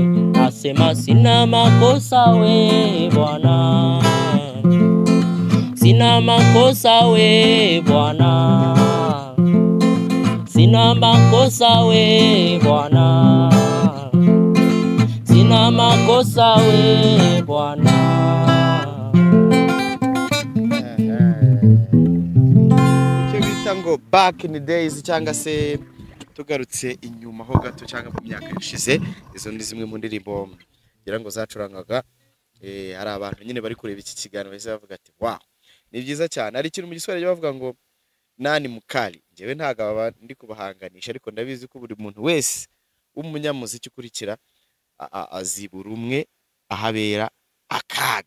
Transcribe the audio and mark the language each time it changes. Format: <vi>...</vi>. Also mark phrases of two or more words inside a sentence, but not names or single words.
<sw>Nasema sina makosa we Bwana, sina makosa we Bwana, sina makosa we Bwana, sina makosa we Bwana.</sw> <rw>Icyo bita ngo</rw> <en>back in the days</en> <rw>cyangwa se tugarutse inyuma ho gato cyangwa mu myaka yashize, izo ni zimwe mu ndirimbo ngira ngo zacurangaga. Hari abantu nyine bari kureba iki kiganiro bahise bavuga ati wow, ni byiza cyane. Ari ikintu mu giswahili bavuga ngo</rw> <sw>nani mukali.</sw> <rw>Njyewe ntago ndi kubahanganisha, ariko ndabizi ko buri muntu wese w'umunyamuziki ukurikira azibura umwe ahabera akaga.</rw>